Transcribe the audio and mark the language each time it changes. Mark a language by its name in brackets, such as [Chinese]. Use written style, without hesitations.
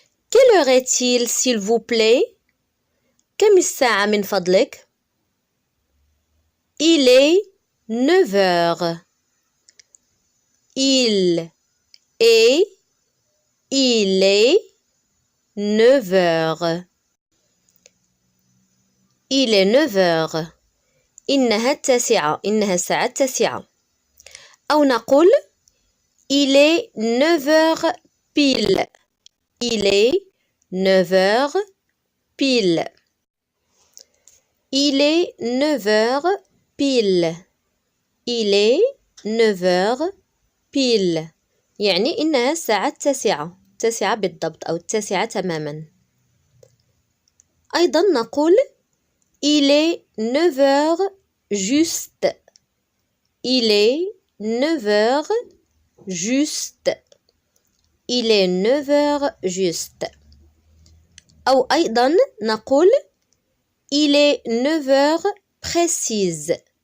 [French] Quelle heure est-il, s'il vous plaît? [Arabic] كم الساعة من فضلك؟ [French] Il est 9 heures. Il est 9 heures. Il est 9 heures. [Arabic] إنها الساعة التاسعة. أو نقول [French] il est 9 heures pile. Il est 9 heures pile. Il est 9 heures pile. Il est 9 heures pile. [Arabic] يعني إنها الساعة التاسعة بالضبط أو التاسعة تماما. أيضا نقول [French] il est 9 heures juste. Il est 9 heures juste. Il est 9 heures juste. [Arabic] أو أيضا نقول [French] il est 9 heures précises.